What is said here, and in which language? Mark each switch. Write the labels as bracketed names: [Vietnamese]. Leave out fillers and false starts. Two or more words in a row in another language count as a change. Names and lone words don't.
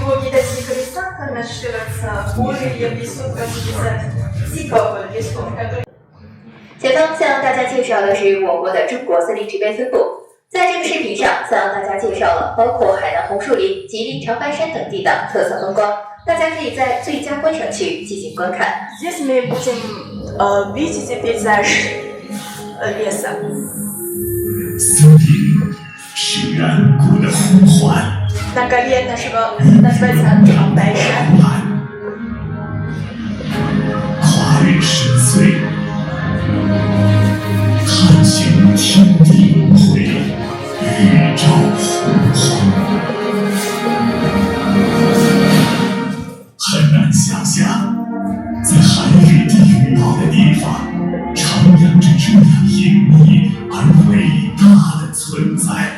[Chinese] 前方向大家介绍的是我国的中国森林植被分布。在这个视频上，向大家介绍了包括海南红树林、吉林长白山等地的特色风光，大家可以在最佳观赏区进行观看。 [Russian] Здесь мы будем видеть пейзаж леса. [Chinese] 森林是远古的呼唤。 [Russian] На горе нашего называется 长白山。 [Chinese] 跨越深邃，探寻天地轮回，宇宙洪荒。很难想象，在海与地遇到的地方，徜徉着这样隐秘而伟大的存在。